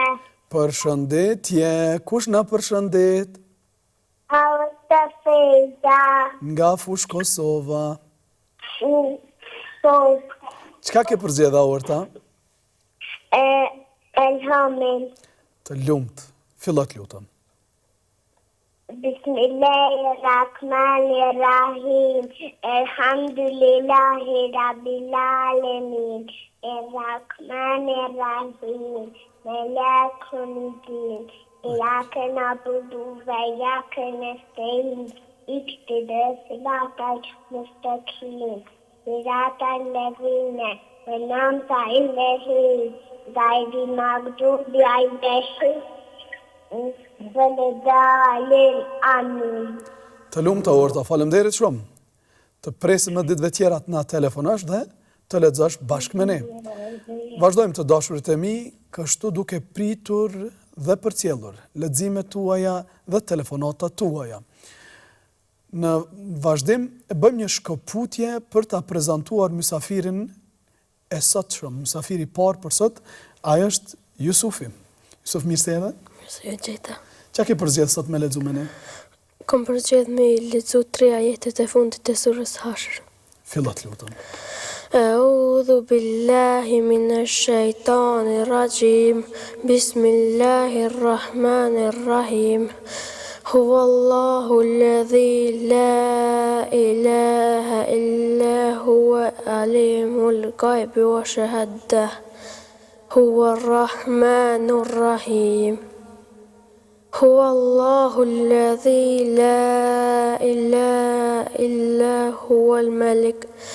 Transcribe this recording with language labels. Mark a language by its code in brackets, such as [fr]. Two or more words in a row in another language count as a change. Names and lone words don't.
[sq] Përshëndetje, kush na përshëndet? Aurta Feza. Nga Fush Kosova. Sot. Çka ke përzgjedhur Aurta? Elhamin. Të lumt, fillo të lutem. [ar] بسم الله الرحمن الرحيم. الحمد لله رب العالمين. الرحمن الرحيم مالك يوم الدين. إياك نعبد وإياك نستعين. اهدنا الصراط المستقيم. صراط الذين أنعمت عليهم غير المغضوب عليهم ولا الضالين. [sq] Të lumta Orta, faleminderit shumë. Të presim në ditëve tjera të na telefonosh dhe të lexosh bashkë me ne. Vazhdojmë të dashurit e mi, kështu duke pritur dhe përcjellur leximet tuaja dhe telefonatat tuaja. Në vazhdim e bëjmë një shkëputje për ta prezantuar mysafirin e sotshëm, mysafiri i parë për sot, ai është Jusufi. Jusuf, mirë se erdhe. Mirë se gjeta. Çka ke përzgjedhur sot me lexu me ne? Kom përgjedhur me lexu 3 ajetet e fundit të surës Hashr. Fillot lutem. [ar] أعوذ بالله من الشيطان الرجيم بسم الله الرحمن الرحيم هو الله الذي لا إله إلا هو عليم الغيب والشهادة هو الرحمن الرحيم هو الله الذي لا إله إلا هو الملك